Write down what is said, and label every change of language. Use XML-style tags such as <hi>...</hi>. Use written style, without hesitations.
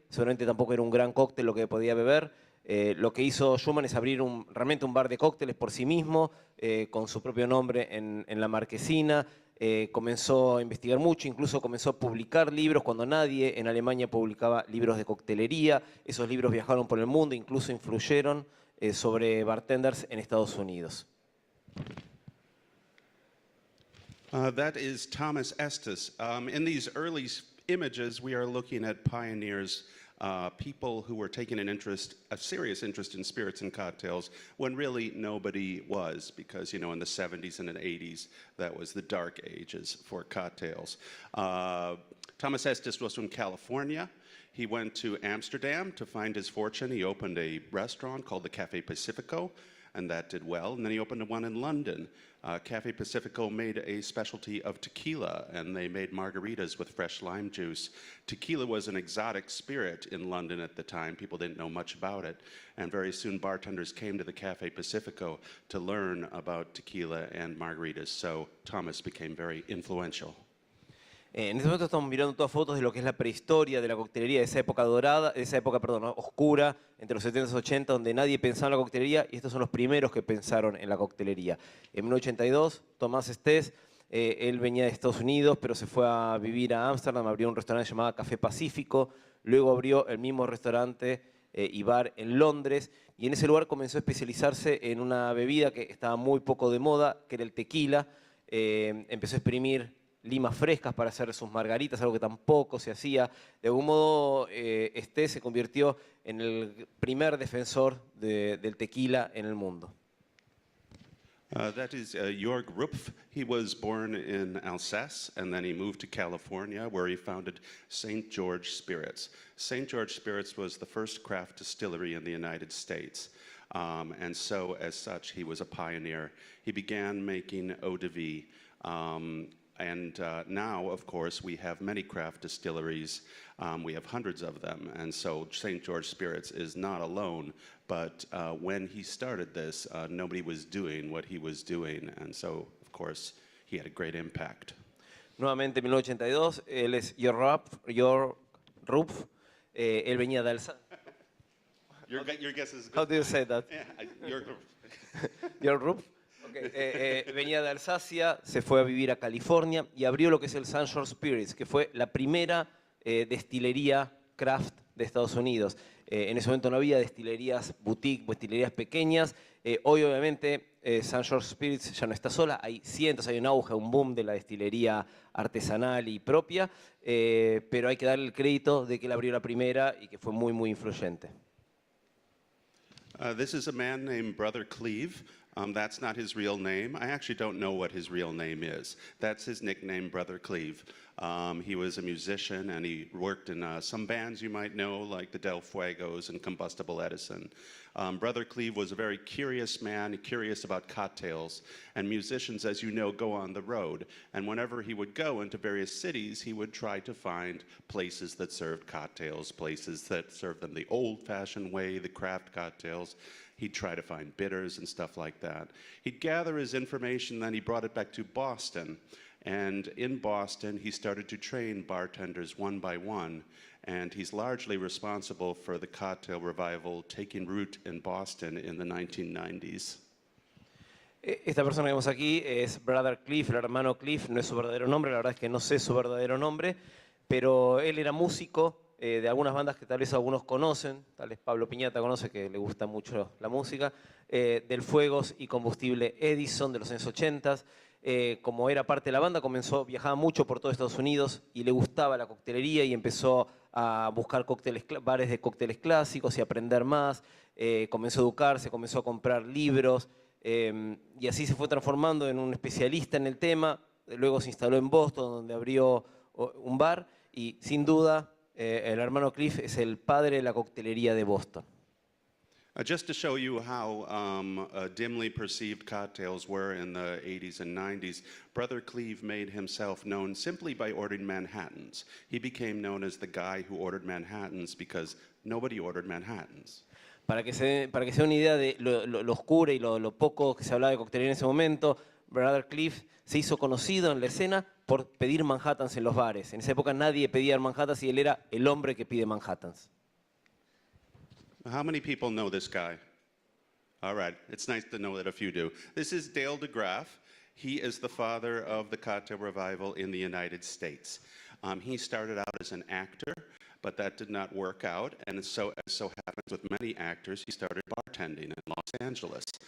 <es>Seguramente tampoco era un gran cóctel lo que podía beber. Lo que hizo Schumann es abrir realmente un bar de cócteles por sí mismo, con su propio nombre en la marquesina. Comenzó a investigar mucho, incluso comenzó a publicar libros cuando nadie en Alemania publicaba libros de coctelería. Esos libros viajaron por el mundo, incluso influyeron sobre bartenders en Estados Unidos.</es> <en>That is Thomas Estes. In these early images, we are looking at pioneers, people who were taking a serious interest in spirits and cocktails when really nobody was, because, in the 70s and the 80s, that was the dark ages for cocktails. Thomas Estes was from California. He went to Amsterdam to find his fortune. He opened a restaurant called the Café Pacifico, and that did well. And then he opened one in London. Café Pacifico made a specialty of tequila, and they made margaritas with fresh lime juice. Tequila was an exotic spirit in London at the time. People didn't know much about it. And very soon bartenders came to the Café Pacifico to learn about tequila and margaritas. So Thomas became very influential.</en> <es>En este momento estamos mirando todas fotos de lo que es la prehistoria de la coctelería, de esa época dorada, de esa época, oscura, entre los 70 y 80, donde nadie pensaba en la coctelería, y estos son los primeros que pensaron en la coctelería. En 1982, Thomas Estes, él venía de Estados Unidos, pero se fue a vivir a Ámsterdam, abrió un restaurante llamado Café Pacífico, luego abrió el mismo restaurante y bar en Londres, y en ese lugar comenzó a especializarse en una bebida que estaba muy poco de moda, que era el tequila. Empezó a exprimir limas frescas para hacer sus margaritas, algo que tampoco se hacía. De algún modo, se convirtió en el primer defensor del tequila en el mundo.</es> <en>That is Jörg Rupf. He was born in Alsace, and then he moved to California, where he founded St. George Spirits. St. George Spirits was the first craft distillery in the United States. And so, as such, he was a pioneer. He began making eau de vie. And now, of course, we have many craft distilleries. We have hundreds of them. And so St. George Spirits is not alone. But when he started this, nobody was doing what he was doing. And so, of course, he had a great impact.</en> <es>Nuevamente, en 1982, él es Jörg Rupf. Él venía de Alsace.</es> <en>Your guess is good. How do you say that? Yeah, Jörg Rupf. Jörg Rupf.</en> <es>Venía de Alsacia, se fue a vivir a California y abrió lo que es el Sunshore Spirits, que fue la primera destilería craft de Estados Unidos. En ese momento no había destilerías boutique, destilerías pequeñas. Hoy, obviamente, Sunshore Spirits ya no está sola. Hay cientos, hay un auge, un boom de la destilería artesanal y propia, pero hay que darle el crédito de que él abrió la primera y que fue muy, muy influyente.</es> <en>This is a man named Brother Cleve. That's not his real name. I actually don't know what his real name is. That's his nickname, Brother Cleve. He was a musician and he worked in some bands you might know, like the Del Fuegos and Combustible Edison. Brother Cleve was a very curious man, curious about cocktails. And musicians, as you know, go on the road. And whenever he would go into various cities, he would try to find places that served cocktails, places that served them the old-fashioned way, the craft cocktails. He'd try to find bitters and stuff like that. He'd gather his information, then he brought it back to Boston. And in Boston, he started to train bartenders one by one. And he's largely responsible for the cocktail revival taking root in Boston in the 1990s.</en> <es>Esta persona que vemos aquí es Brother Cliff, el hermano Cliff, no es su verdadero nombre, la verdad es que no sé su verdadero nombre, pero él era músico de algunas bandas que tal vez algunos conocen, tal vez Pablo Piñata conoce, que le gusta mucho la música, del Fuegos y Combustible Edison de los años 80. Como era parte de la banda, viajaba mucho por todo Estados Unidos y le gustaba la coctelería y empezó a buscar bares de cócteles clásicos y aprender más, comenzó a educarse, comenzó a comprar libros y así se fue transformando en un especialista en el tema. Luego se instaló en Boston, donde abrió un bar y sin duda el hermano Cliff es el padre de la coctelería de Boston.</es> <en>Just to show you how dimly perceived cocktails were in the 80s and 90s, Brother Cleve made himself known simply by ordering Manhattans. He became known as the guy who ordered Manhattans because nobody ordered Manhattans.</en> <es>Para que se den una idea de lo oscuro y lo poco que se hablaba de coctelería en ese momento, Brother Cliff se hizo conocido en la escena por pedir Manhattans en los bares. En esa época nadie pedía Manhattans y él era el hombre que pide Manhattans.</es> <en>How many people know this guy? All right, it's nice to know that a few do. This is Dale DeGraff. He is the father of the cocktail revival in the United States. He started out as an actor, but that did not work out. And as so happens with many actors, he started bartending in Los Angeles.</en>